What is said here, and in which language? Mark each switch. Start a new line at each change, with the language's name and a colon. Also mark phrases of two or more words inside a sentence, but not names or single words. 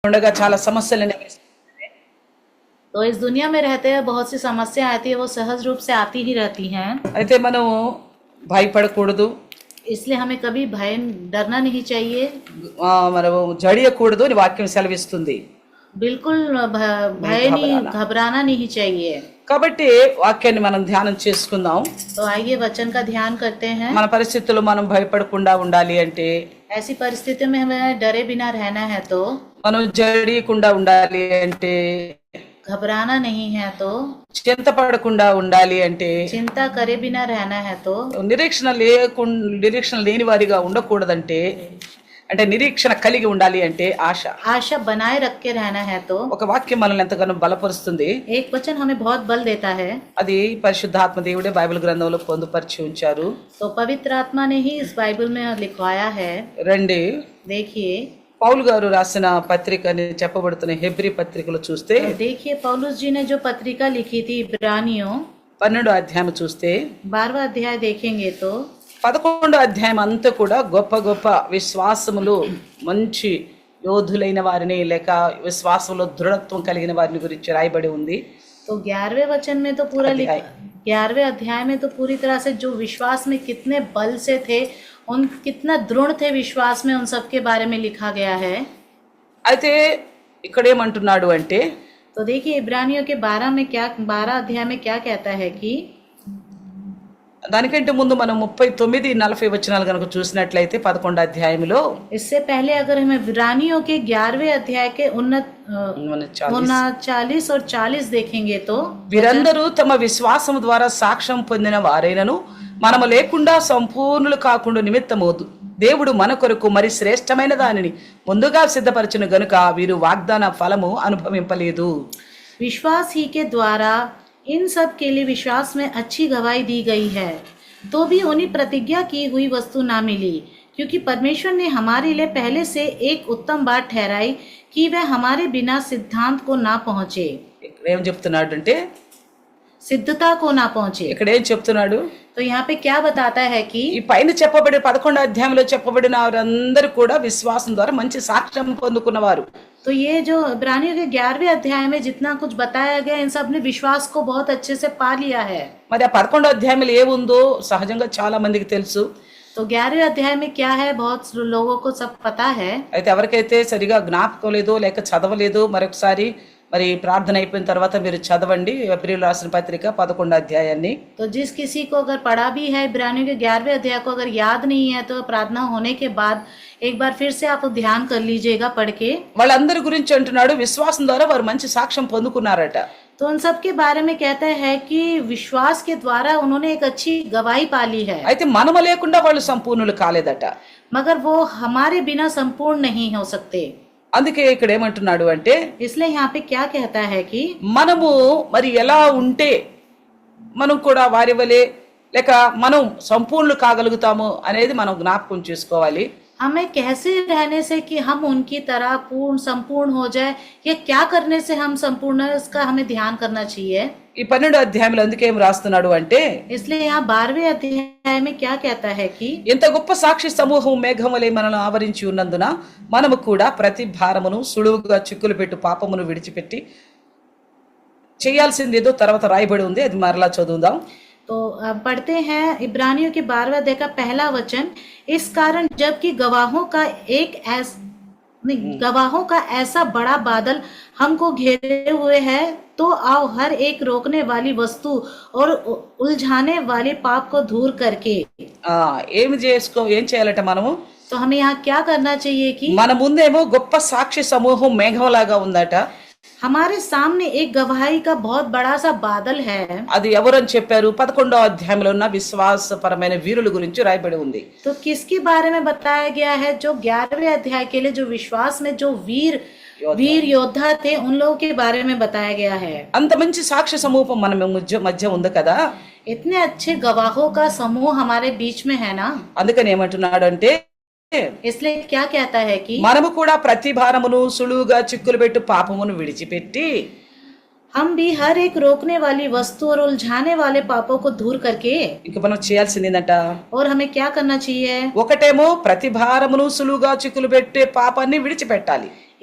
Telugu: ఉండగా చాలా సమస్యలు
Hindi: तो इस दुनिया में रहते हैं बहुत सी समस्या आती है, वो सहज रूप से आती ही रहती हैं।
Telugu: అయితే మనం భయపడకూడదు,
Hindi: इसलिए हमें कभी भय डरना नहीं चाहिए,
Telugu: మనం జడియకూడదు అని వాక్యం సెలవిస్తుంది.
Hindi: बिल्कुल भय नहीं, घबराना नहीं चाहिए।
Telugu: కాబట్టి వాక్యాన్ని మనం ధ్యానం చేసుకుందాం.
Hindi: तो आइए वचन का ध्यान करते हैं।
Telugu: మన పరిస్థితుల్లో మనం భయపడకుండా ఉండాలి అంటే,
Hindi: ऐसी परिस्थिति में हमें डरे बिना रहना है तो,
Telugu: మనం జడియకుండా ఉండాలి అంటే,
Hindi: घबराना नहीं है तो,
Telugu: చింతపడకుండా ఉండాలి అంటే,
Hindi: चिंता करे बिना रहना है तो,
Telugu: నిరీక్షణ లేని వారిగా ఉండకూడదంటే, అంటే నిరీక్షణ కలిగి ఉండాలి అంటే
Hindi: आशा बनाए रख के रहना है तो,
Telugu: ఒక వాక్యం మనల్ని ఎంతగానో బలపరుస్తుంది.
Hindi: एक वचन हमें बहुत बल देता है।
Telugu: అది పరిశుద్ధాత్మ దేవుడే బైబిల్ గ్రంథంలో పొందుపరిచి ఉంచారు.
Hindi: तो पवित्र आत्मा ने ही इस बाइबल में लिखवाया है।
Telugu: రండి,
Hindi: देखिए
Telugu: పౌలు గారు రాసిన పత్రిక అని చెప్పబడుతున్న హెబ్రీ పత్రికలో చూస్తే,
Hindi: देखिए पौलुस जी ने जो पत्रिका लिखी थी इब्रानियों
Telugu: 12వ అధ్యాయం చూస్తే,
Hindi: 12वां अध्याय देखेंगे तो
Telugu: 11వ అధ్యాయం అంతా కూడా గొప్ప గొప్ప విశ్వాసములు, మంచి యోధులైన వారిని లేక విశ్వాసంలో దృఢత్వం కలిగిన వారిని గురించి రాయబడి ఉంది.
Hindi: तो 11वें वचन में तो पूरा 11वें अध्याय में तो पूरी तरह से जो विश्वास में कितने बल से थे, उन कितना दृढ़ थे विश्वास में, उन सब के बारे में लिखा गया है।
Telugu: అయితే ఇక్కడ ఏమంటున్నాడు అంటే,
Hindi: तो देखिए इब्रानियों के 12 अध्याय में क्या कहता है कि,
Telugu: దానికంటే ముందు మనం 39-40 వచనాలు కనుక చూసినట్లయితే 11వ అధ్యాయంలో,
Hindi: इससे पहले अगर हम इब्रानियों के 11वें अध्याय के 39 और 40 देखेंगे तो,
Telugu: వీరందరూ తమ విశ్వాసము ద్వారా సాక్ష్యం పొందిన వారైనను మనము లేకుండా సంపూర్ణులు కాకుండా నిమిత్తమవుతూ దేవుడు మన కొరకు మరి శ్రేష్టమైన దానిని ముందుగా సిద్ధపరచును గనుక వీరు వాగ్దాన ఫలము అనుభవింపలేదు.
Hindi: विश्वास ही के द्वारा इन सब के लिए विश्वास में अच्छी गवाही दी गई है, तो भी उन्हें प्रतिज्ञा की हुई वस्तु ना मिली, क्योंकि परमेश्वर ने हमारे लिए पहले से एक उत्तम बात ठहराई कि वह हमारे बिना सिद्धांत को ना पहुंचे,
Telugu: ఇక్కడ ఏం చెప్తున్నాడు అంటే,
Hindi: सिद्धता को ना पहुंचे।
Telugu: ఇక్కడ ఏం చెప్తున్నాడు,
Hindi: तो यहाँ पे क्या बताता है कि
Telugu: ఈ పైన చెప్పబడి 11వ అధ్యాయంలో చెప్పబడిన వారందరూ కూడా విశ్వాసం ద్వారా మంచి సాక్ష్యం పొందుకున్నవారు.
Hindi: तो ये जो इब्रानियों के 11वें अध्याय में जितना कुछ बताया गया, इन सब ने विश्वास को बहुत अच्छे से पा लिया है।
Telugu: మరి ఆ 11వ అధ్యాయంలో ఏముందో సహజంగా చాలా మందికి తెలుసు.
Hindi: तो 11वें अध्याय में क्या है बहुत लोगों को सब पता है।
Telugu: అయితే ఎవరికైతే సరిగా జ్ఞాపకం లేదో లేక చదవలేదో మరొకసారి మరి ప్రార్థన అయిపోయిన తర్వాత మీరు చదవండి ఏప్రిల్ రాసిన పత్రిక 11వ అధ్యాయాన్ని.
Hindi: तो जिस किसी को अगर पढ़ा भी है इब्रानियों के 11वें अध्याय को अगर याद नहीं है, तो प्रार्थना होने के बाद एक बार फिर से आप ध्यान कर लीजिएगा पढ़ के।
Telugu: వాళ్ళందరి గురించి అంటున్నాడు, విశ్వాసం ద్వారా వారు మంచి సాక్ష్యం పొందుకున్నారట.
Hindi: तो उन सब के बारे में कहते हैं कि विश्वास के द्वारा उन्होंने एक अच्छी गवाही पाली है,
Telugu: అయితే మనము లేకుండా వాళ్ళు సంపూర్ణులు కాలేదట.
Hindi: मगर वो हमारे बिना संपूर्ण नहीं हो सकते।
Telugu: అందుకే ఇక్కడ ఏమంటున్నాడు అంటే,
Hindi: इसलिए यहाँ पे क्या कहता है कि
Telugu: మనము మరి ఎలా ఉంటే మనం కూడా వారి వలె లేక మనం సంపూర్ణులు కాగలుగుతాము అనేది మనం జ్ఞాపకం చేసుకోవాలి.
Hindi: हमें कैसे रहने से कि हम उनकी तरह संपूर्ण हो जाए, या क्या करने से हम संपूर्ण है, इसका हमें ध्यान करना चाहिए।
Telugu: ఈ 12వ అధ్యాయంలో అందుకే ఏం రాస్తున్నాడు అంటే,
Hindi: इसलिए यहाँ 12वें अध्याय में क्या कहता है कि,
Telugu: ఎంత గొప్ప సాక్షి సమూహం మేఘం వలె మనల్ని ఆవరించి ఉన్నందున మనము కూడా ప్రతి భారమును సులువుగా చిక్కులు పెట్టు పాపమును విడిచిపెట్టి చేయాల్సింది ఏదో తర్వాత రాయబడి ఉంది, అది మరలా చదువుదాం.
Hindi: तो पढ़ते हैं इब्रानियों के 12वें अध्याय का पहला वचन, इस कारण जबकि गवाहों का ऐसा बड़ा बादल हमको घेरे हुए है, तो आओ हर एक रोकने वाली वस्तु और उलझाने वाले पाप को दूर करके।
Telugu: ఏం చేయాలట మనము,
Hindi: तो हमें यहाँ क्या करना चाहिए कि,
Telugu: మన ముందేమో గొప్ప సాక్షి సమూహం మేఘంలాగా ఉందట.
Hindi: हमारे सामने एक गवाही का बहुत बड़ा सा बादल है।
Telugu: అది ఎవరని చెప్పారు, 11వ అధ్యాయంలో ఉన్న విశ్వాసపరమైన వీరుల గురించి రాయబడి ఉంది.
Hindi: तो किसके बारे में बताया गया है, जो 11वें अध्याय के लिए जो विश्वास में जो वीर योद्धा थे, उन लोगों के बारे में बताया गया है।
Telugu: అంత మంచి సాక్ష్య సమూహం మన మధ్య ఉంది కదా.
Hindi: इतने अच्छे गवाहों का समूह हमारे बीच में है ना।
Telugu: అందుకని ఏమంటున్నాడు అంటే,
Hindi: इसलिए क्या कहता है कि
Telugu: మనము కూడా ప్రతి భారమును సులువుగా చిక్కులు పెట్టు పాపమును విడిచిపెట్టి
Hindi: हम भी हर एक रोकने वाली वस्तु और उलझाने वाले पापों को दूर करके,
Telugu: ఇంక మనం చేయాల్సింది ఏంటంట,
Hindi: और हमें क्या करना चाहिए,
Telugu: ఒకటేమో ప్రతి భారమును సులువుగా చిక్కులు పెట్టే పాపాన్ని విడిచిపెట్టాలి.